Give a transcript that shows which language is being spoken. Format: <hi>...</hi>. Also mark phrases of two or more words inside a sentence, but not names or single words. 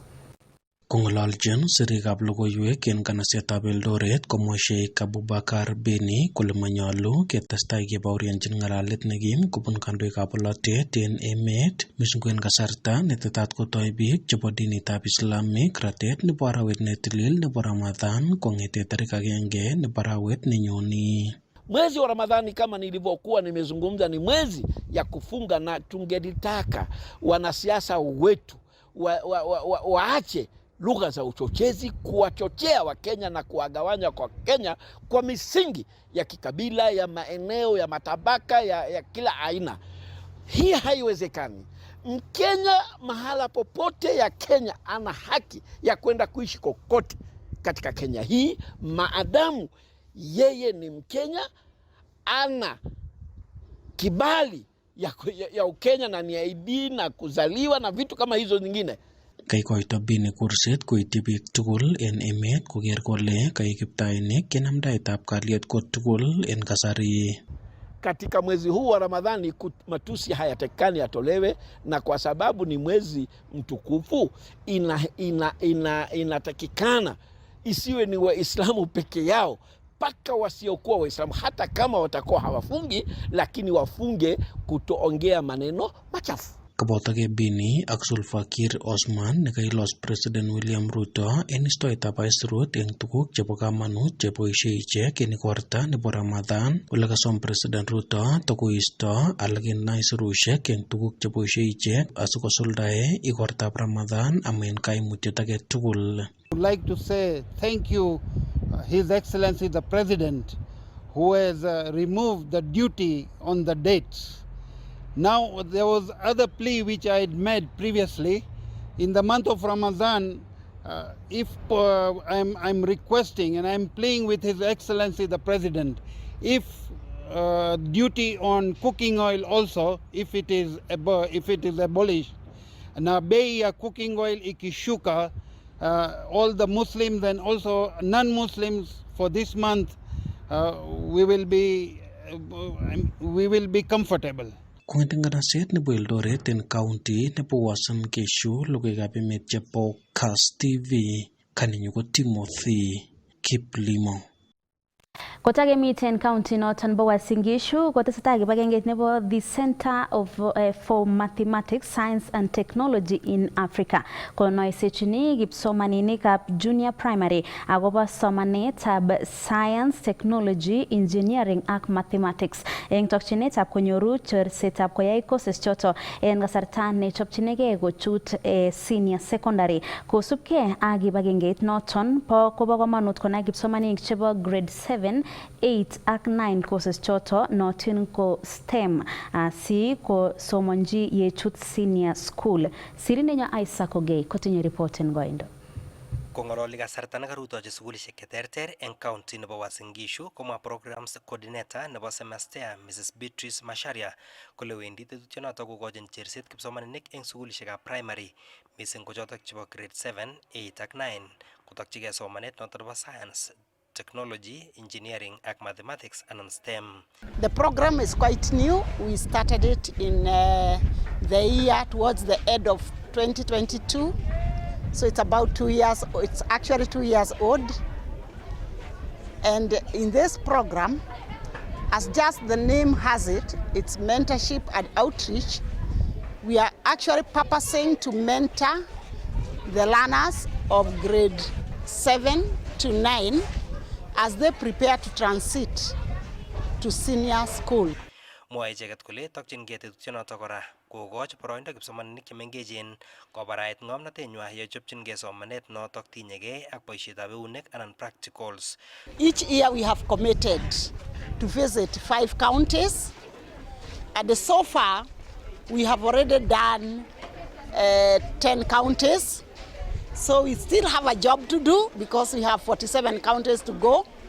<kln>Kong'ololjin sirikab logoiwek en kanasetab Eldoret komwa Sheikh Abubakar Bini kole manyolu ketestai kebaorionjin ng'alalet nekim kobun kandoikab bolotet en emet mising ko en kasarta netetat kotoi biik chebo dinitab Islamic ratet nebo arawet netilil nebo Ramadhan kong'ete tarik 1 nebo arawet nenyoni.</kln> <sw>Mwezi wa Ramadhani kama nilivyokuwa nimezungumza ni mwezi ya kufunga, na tungelitaka wanasiasa wetu waache lugha za uchochezi, kuwachochea Wakenya na kuwagawanya kwa Kenya kwa misingi ya kikabila, ya maeneo, ya matabaka, ya kila aina. Hii haiwezekani. Mkenya mahala popote ya Kenya ana haki ya kwenda kuishi kokote katika Kenya hii, maadamu yeye ni Mkenya, ana kibali ya Ukenya na ni ID na kuzaliwa na vitu kama hizo nyingine.</sw> <kln>Kaikoito Bini kurset koityi biik tugul en emet koker kole kaikiptainik kenamdaetab kalyet kotugul en kasari.</kln> <sw>Katika mwezi huu wa Ramadhani matusi hayatekani yatolewe, na kwa sababu ni mwezi mtukufu inatakikana isiwe ni Waislamu peke yao, mpaka wasiokuwa Waislamu hata kama watakuwa hawafungi, lakini wafunge kutoongea maneno machafu.</sw> <kln>Kabotik Bini ak Sulfakir Osman nekailos President William Ruto en istoetab aisurut eng tuguk chebo kamanut cheboisie ichek en igorta nebo Ramadhan. Ole kasom President Ruto tokoisto alak en aisurushek eng tuguk cheboisie ichek asikosuldae igortab Ramadhan amen kaimutiet age tugul.</kln> <en>I would like to say thank you, His Excellency the President, who has removed the duty on the dates. Now, there was other plea which I had made previously. In the month of Ramadan, if I'm requesting and I'm pleading with His Excellency the President, if duty on cooking oil also, if it is abolished,</en> <sw>na bei ya cooking oil ikishuka,</sw> <en>all the Muslims and also non-Muslims for this month, we will be comfortable.</en> <kln>Kong'ete nganaset nebo Eldoret en county nebo Uasin Gishu, logoiwekab emet chebo Kass TV, kaninyu ko Timothy Kiplimo. Kotakemiten county noton bo Uasin Gishu kotesetai kibagengeit nebo the Center for Mathematics, Science and Technology in Africa. Konoisechini kipsomaninikab</kln> <en>junior primary</en> <kln>akobo somanetab science, technology, engineering ak mathematics. Eng tokchinetab konyoru chorsetab koyai courses choto en kasarta nechopchinigei kochut</kln> <en>senior secondary.</en> <kln>Kosubkei ak kibagengeit noton kobo kamanut konai kipsomaninik chebo grade 7, 8 ak 9 courses choto notin ko STEM si ko somonji yechut</kln> <en>senior school.</en> <kln>Sirinenyo Isaac Ogei kotinye report en goindo. Kong'ololi kasarta nekarutochi sukulishek cheterter en county nebo Uasin Gishu komwa</kln> <en>programs coordinator</en> <kln>nebo semester Mrs. Beatrice Masharia kole wendi tetutyonoto kokochin cherset kipsomaninik en sukulishekab primary mising ko chotok chebo grade 7, 8 ak 9 kotokchigei somanet noto nebo</kln> <en>science, technology, engineering and mathematics and STEM. The program is quite new. We started it in the year towards the end of 2022. So it's about 2 years, it's actually 2 years old. And in this program, as just the name has it, it's mentorship and outreach. We are actually purposing to mentor the learners of grade 7 to 9 as they prepare to transit to senior school.</en> <kln>Mwae icheket kole tokchingei tetutyonoto kora kokochi boroindo kipsomaninik chemengechen kobarait ng'omnotenywa yechopchingei somanet notok tinyegei ak boisietab eunek anan practicals.</kln> <en>Each year we have committed to visit 5 counties, and so far we have already done 10 counties. So we still have a job to do because we have 47 counties to go.</en>